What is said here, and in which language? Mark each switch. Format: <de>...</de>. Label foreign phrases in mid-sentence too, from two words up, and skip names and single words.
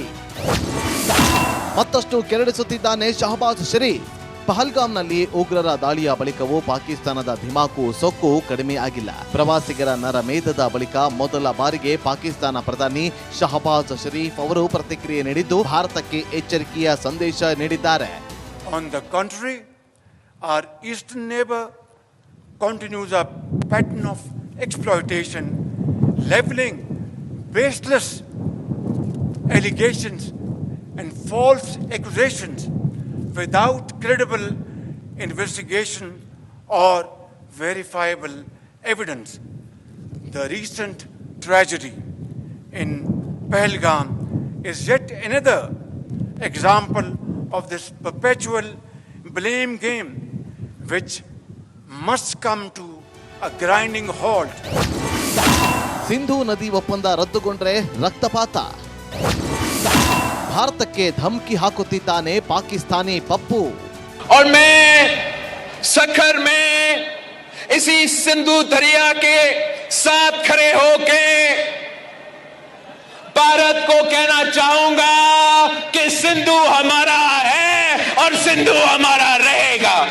<kn>ಮತ್ತಷ್ಟು ಕೆರಳಿಸುತ್ತಿದ್ದಾನೆ ಶಹಬಾಜ್ ಶರೀಫ್. ಪಹಲ್ಗಾಮ್ನಲ್ಲಿ ಉಗ್ರರ ದಾಳಿಯ ಬಳಿಕವೂ ಪಾಕಿಸ್ತಾನದ ಧಿಮಾಕು ಸೊಕ್ಕು ಕಡಿಮೆ ಆಗಿಲ್ಲ. ಪ್ರವಾಸಿಗರ ನರಮೇಧದ ಬಳಿಕ ಮೊದಲ ಬಾರಿಗೆ ಪಾಕಿಸ್ತಾನ ಪ್ರಧಾನಿ ಶಹಬಾಜ್ ಶರೀಫ್ ಅವರು ಪ್ರತಿಕ್ರಿಯೆ ನೀಡಿದ್ದು ಭಾರತಕ್ಕೆ ಎಚ್ಚರಿಕೆಯ ಸಂದೇಶ ನೀಡಿದ್ದಾರೆ.</kn> <en>On the contrary, our eastern neighbor continues a pattern of exploitation, leveling baseless allegations and false accusations without credible investigation or verifiable evidence. The recent tragedy in Pahalgam is yet another example of this perpetual blame game, which must come to a grinding halt.</en> <kn>ಸಿಂಧೂ ನದಿ ಒಪ್ಪಂದ ರದ್ದುಗೊಂಡ್ರೆ ರಕ್ತಪಾತ. ಭಾರತಕ್ಕೆ ಧಮಕಿ ಹಾಕುತ್ತಿದ್ದಾನೆ ಪಾಕಿಸ್ತಾನಿ ಪಪ್ಪು.</kn> <hi>और मैं सखर में इसी सिंधु दरिया के साथ खड़े होके भारत को कहना चाहूंगा कि सिंधु हमारा है और सिंधु हमारा रहेगा.</hi>